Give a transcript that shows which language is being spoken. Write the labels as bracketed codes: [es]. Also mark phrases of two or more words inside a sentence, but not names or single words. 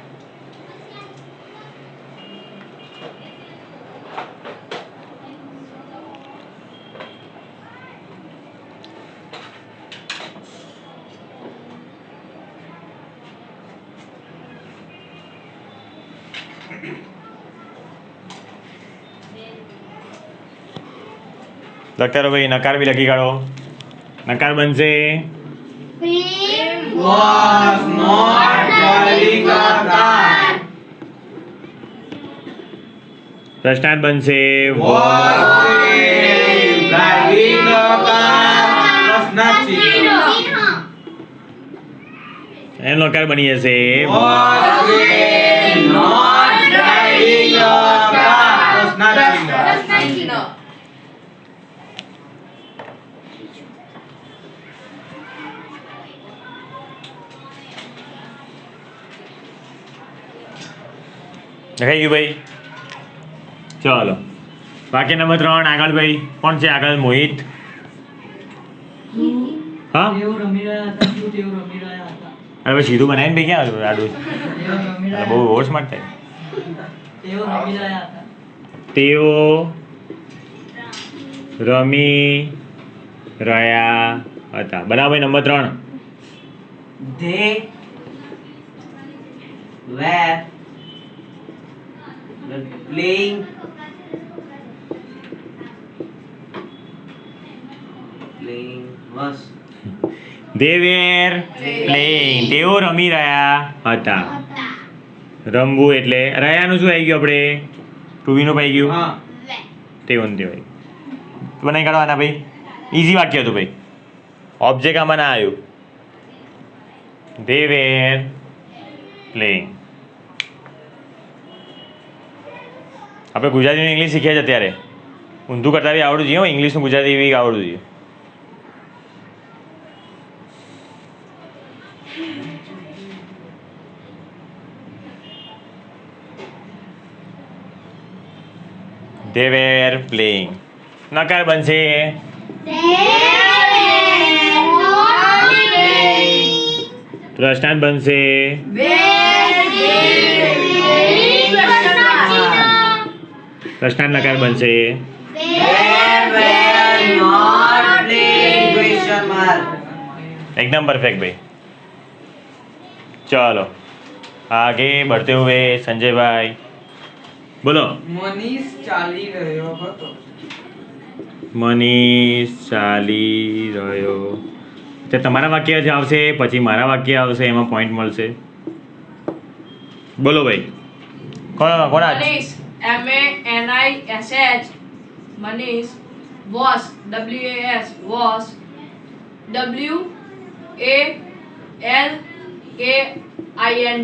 [gu] લખતા રહો ભાઈ. નકાર બી લખી કાઢો. નકાર બનશે પ્રેમ [en] Was not driving a car. [gu] પ્રશ્નાર્થ બનશે [en] Was driving a car. [gu] પ્રશ્નાર્થ ચિહ્ન. એનો નકાર બની જશે [en] Was not driving a car. [gu] પ્રશ્નાર્થ ચિહ્ન. પ્રશ્ન. લખાઈ ગયું ભાઈ. ચલો વાક્ય નંબર 3 આગળ ભાઈ. કોણ છે આગળ? મોહિત. હા, તેઓ રમી રહ્યા હતા. શું તેઓ રમી રહ્યા હતા? અરે ભાઈ સીધું બનાવીને ભાઈ ક્યાં હતું આડું? તેઓ રમી રહ્યા બહુ [en] over smart [gu] થાય. તેઓ રમી રહ્યા હતા. તેઓ રમી રહ્યા હતા. બરાબર. નંબર 3 [en] They were playing was they were playing. [gu] તેઓ રમી રહ્યા હતા. રમવું એટલે રહ્યાનું શું આવી ગયું આપણે? ટુવીનું પાઈ ગયું. હા તેવું તે ભાઈ બનાવી કાઢવાના ભાઈ. ઇઝી વાક્ય હતું ભાઈ. ઓબ્જેક્ટ આમાં ના આવ્યું. [en] they were playing. [gu] આપણે ગુજરાતીનું ઇંગ્લિશ શીખ્યા છે અત્યારે. ઊંધું કરતા બી આવડવું જોઈએ. ઇંગ્લિશનું ગુજરાતી બી આવડવું જોઈએ. [en] they were playing. [gu] નકાર બનશે પ્રશ્નાર્થ બનશે પ્રશ્નાર્થ નકાર બનશે [en] not playing question mark. [hi] एकदम परफेक्ट भाई. चलो आगे बढ़ते हुए संजय भाई बोलो. [gu] મનીષ ચાલી રહ્યો હતો. મનીષ ચાલી રહ્યો. તો તમારા વાક્ય જ આવશે, પછી મારા વાક્ય આવશે, એમાં પોઈન્ટ મળશે. બોલો ભાઈ. કોણ આજ? [en] Manish, MANISH, Manish was, WAS was, WALKING.